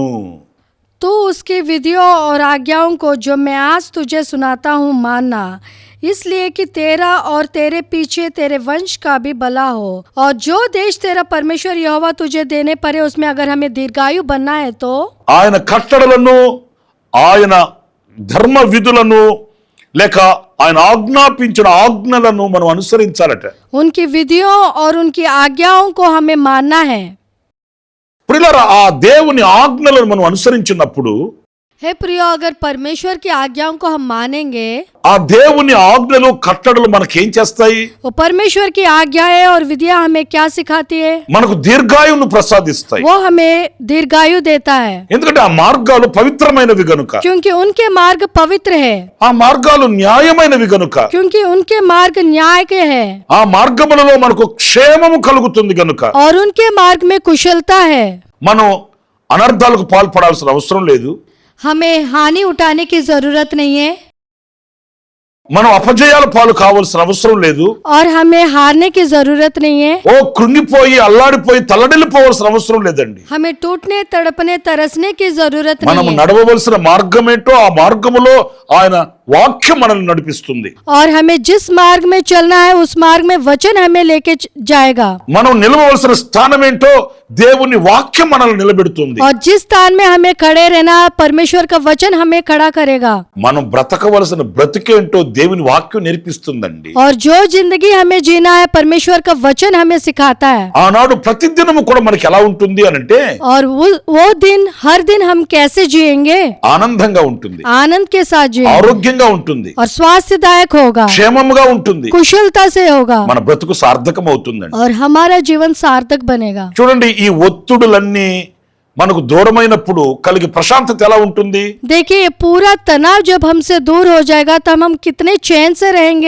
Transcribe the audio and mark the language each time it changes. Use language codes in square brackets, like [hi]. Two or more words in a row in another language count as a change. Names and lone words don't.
[hi] तू उसकी विधियों और आज्ञाओं को जो मैं आज तुझे सुनाता हूँ मानना, इसलिए कि तेरा और तेरे पीछे तेरे वंश का भी भला हो। और जो देश तेरा परमेश्वर यहोवा तुझे देने पड़े उसमें अगर हमें दीर्घायु बनना है तो [te] ఆయన కట్టడలను ఆయన ధర్మ విధులను లేక ఆయన ఆజ్ఞాపించిన ఆజ్ఞలను మనం అనుసరించాలట. [hi] उनकी विधियों और उनकी आज्ञाओं को हमें मानना है। [te] ప్రియులారా, ఆ దేవుని ఆజ్ఞలను మనం అనుసరించినప్పుడు [hi] हे प्रियो, अगर परमेश्वर की आज्ञाओं को हम मानेंगे, [te] ఆ దేవుని ఆజ్ఞలు కట్టడలు మనకేం చేస్తాయి? [hi] वो परमेश्वर की आज्ञाएं और विधियां हमें क्या सिखाती है? [te] మనకు దీర్ఘాయువును ప్రసాదిస్తాయి. [hi] वो हमें दीर्घायु देता है, [te] ఎందుకంటే ఆ మార్గాలు పవిత్రమైనవి గనుక, [hi] क्योंकि उनके मार्ग पवित्र है, [te] ఆ మార్గాలు న్యాయమైనవి గనుక, [hi] क्योंकि उनके मार्ग न्याय के है, [te] ఆ మార్గములలో మనకు క్షేమము కలుగుతుంది గనుక [hi] और उनके मार्ग में कुशलता है। [te] మనం అనర్థాలకు పాల్పడాల్సిన అవసరం లేదు. [hi] हमें हानि उठाने की जरूरत नहीं है, [te] మనం అపజయాల పాలు కావాల్సిన అవసరం లేదు. [hi] और हमें हारने की जरूरत नहीं है। [te] ఓ కృంగిపోయి అల్లాడిపోయి తల్లడిల్లిపోవాల్సిన అవసరం లేదండి. [hi] हमें टूटने तड़पने तरसने की जरूरत [te] మనం [hi] नहीं है, [te] నడవవలసిన మార్గం ఏంటో ఆ మార్గములో ఆయన వాక్యం మనల్ని నడిపిస్తుంది. [hi] और हमें जिस मार्ग में चलना है उस मार्ग में वचन हमें लेके जाएगा, [te] మనం నిలవవలసిన స్థానం ఏంటో దేవుని వాక్యం మనల్ని నిలబెడుతుంది. [hi] और जिस स्थान में हमें खड़े रहना परमेश्वर का वचन हमें खड़ा करेगा, [te] మనం బ్రతకవలసిన బ్రతికేంటో దేవుని వాక్యం నేర్పిస్తుందండి. [hi] और जो जिंदगी हमें जीना है परमेश्वर का वचन हमें सिखाता है। [te] ఆనాడు ప్రతిదినము కూడా మనకి ఎలా ఉంటుంది అనంటే [hi] और वो दिन हर दिन हम कैसे जिएंगे? [te] ఆనందంగా ఉంటుంది, [hi] आनंद के साथ जिएंगे, [te] ఆరోగ్యంగా ఉంటుంది, [hi] और स्वास्थ्यदायक होगा, [te] క్షేమముగా ఉంటుంది, [hi] कुशलता से होगा, [te] మన బ్రతుకు సార్థకం అవుతుందండి. [hi] और हमारा जीवन सार्थक बनेगा। [te] చూడండి, ఈ ఒత్తిడులన్నీ మనకు దూరమైనప్పుడు కలిగి ప్రశాంతత ఎలా ఉంటుంది? [hi] देखिए, ये पूरा तनाव जब हमसे दूर हो जाएगा तब हम कितने चैन से रहेंगे।